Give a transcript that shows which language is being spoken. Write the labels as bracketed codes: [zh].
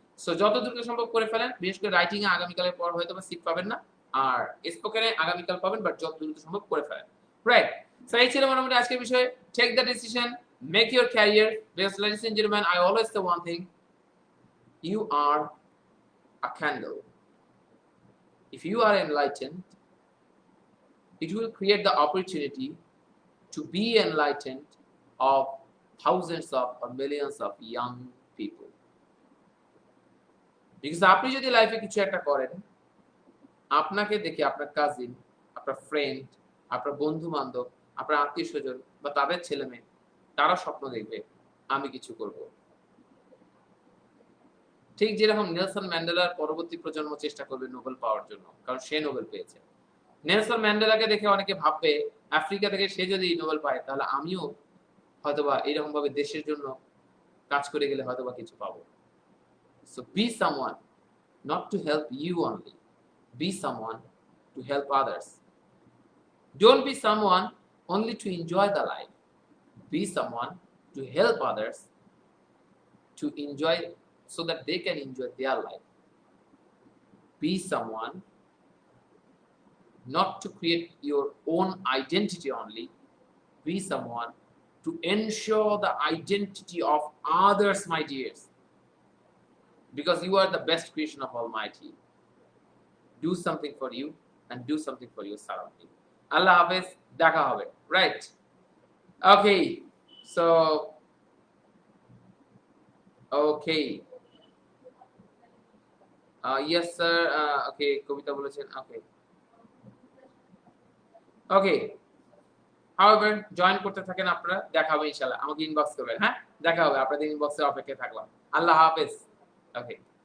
[bn] So যত দ্রুত সম্ভব করে ফেলেন, বিশেষ করে রাইটিং এ আগামীকালের পর হয়তো বা সিট পাবেন না, আর স্পোকেনে আগামীকাল পাবেন, বাট যত দ্রুত সম্ভব করে ফেলেন, রাইট? সো এই ছিল মোটামুটি আজকের বিষয়। [en] Take the decision, make your career, because ladies and gentleman, I always say one thing, you are a candle. If you are enlightened, it will create the opportunity to be enlightened of thousands of or millions of young people. [bn] Because আপনি যদি লাইফে কিছু একটা করেন, আপনাকে দেখে আপনার cousin, আপনার ফ্রেন্ড, আপনার বন্ধু বান্ধব, আপনার আত্মীয় স্বজন বা তাদের ছেলে মেয়ে, তারা স্বপ্ন দেখবে আমি কিছু করব। ঠিক যেরকম নেলসন ম্যান্ডেলার পরবর্তী প্রজন্ম চেষ্টা করবে নোবেল পাওয়ার জন্য, কারণ সে নোবেল পেয়েছে। নেলসন ম্যান্ডেলাকে দেখে অনেকে ভাববে আফ্রিকা থেকে সে যদি নোবেল পায় তাহলে আমিও হয়তোবা এরকম ভাবে দেশের জন্য কাজ করে গেলে হয়তোবা কিছু পাবো। [en] So be someone not to help you only, be someone to help others. Don't be someone only to enjoy the life, be someone to help others to enjoy so that they can enjoy their life. Be someone not to create your own identity only, be someone to ensure the identity of others, my dears, because you are the best creation of Almighty. Do something for you and do something for your surrounding. Allah Hafiz, [bn] দেখা হবে, [en] right? Okay, so okay, yes sir, okay, [bn] কবিতা বলেছেন, [en] okay, okay. [bn] However, join করতে থাকেন আপনারা, দেখা হবে ইনশাআল্লাহ, আমাকে ইনবক্স করবেন, হ্যাঁ দেখা হবে, আপনাদের ইনবক্সে অপেক্ষায় থাকলাম। আল্লাহ হাফেজ। ওকে।